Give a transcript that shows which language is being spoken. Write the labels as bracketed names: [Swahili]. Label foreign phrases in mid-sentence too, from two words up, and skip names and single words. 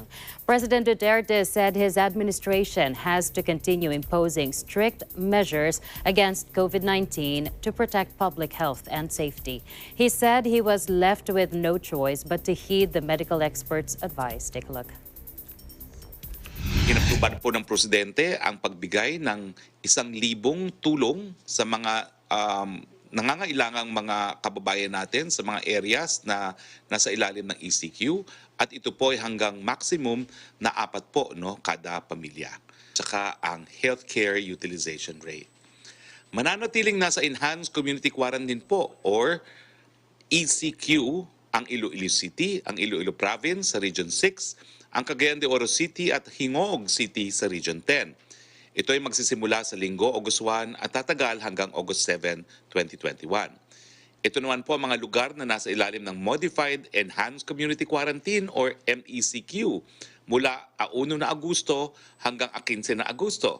[English] President Duterte said his administration has to continue imposing strict measures against COVID-19 to protect public health and safety. He said he was left with no choice but to heed the medical experts' advice. Take a look. [Filipino] Inatubad po ng Presidente ang pagbigay ng 1,000 tulong sa mga nangangailangang mga kababayan natin sa mga areas na nasa ilalim ng ECQ, at ito po ay hanggang maximum na 4 kada pamilya. Tsaka ang healthcare utilization rate. Mananatiling nasa [English] Enhanced Community Quarantine [Filipino] po or ECQ ang Iloilo City, ang Iloilo Province sa Region 6, ang Cagayan de Oro City at Hingog City sa Region 10. Ito ay magsisimula sa Linggo, August 1 at tatagal hanggang August 7, 2021. Ito naman po ang mga lugar na nasa ilalim ng [English] Modified Enhanced Community Quarantine [Filipino] or MECQ mula 1 na Agosto hanggang 15 na Agosto.